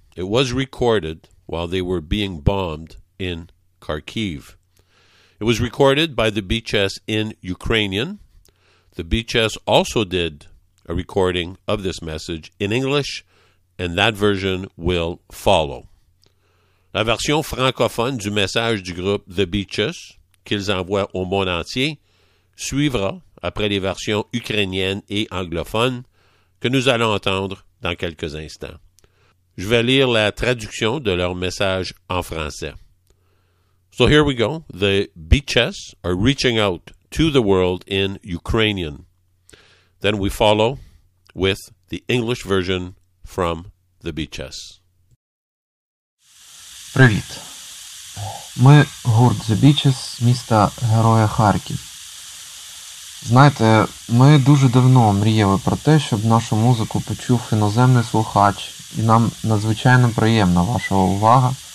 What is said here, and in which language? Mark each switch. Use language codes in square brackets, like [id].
[en] It was recorded while they were being bombed in Kharkiv. It was recorded by the Beaches in Ukrainian. The Beaches also did a recording of this message in English, and that version will follow. [fr] La version francophone du message du groupe The Beaches, qu'ils envoient au monde entier, suivra après les versions ukrainiennes et anglophones que nous allons entendre dans quelques instants. Je vais lire la traduction de leur message en français. [en] So here we go. The Beaches are reaching out to the world in Ukrainian. Then we follow with the English version from The Beaches. [uk] Привіт. Ми гурт The Beaches, міста героя Харків. Знаєте, ми дуже давно мріяли про те, щоб нашу музику почув іноземний слухач, і нам надзвичайно приємна ваша увага.